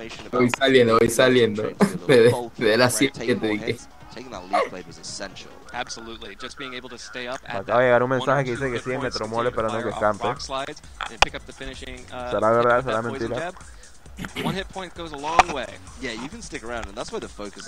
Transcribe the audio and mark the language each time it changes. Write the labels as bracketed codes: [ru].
[es] Voy saliendo de las 7 que te dije. [en] taking that leaf blade was essential. Absolutely, just being able to stay up at [es] Acaba de llegar un mensaje que dice que sí, Metromole esperando que escampe. ¿Será verdad? ¿Será mentira? [en] One hit point goes a long way. Yeah, you can stick around, and that's where the focus.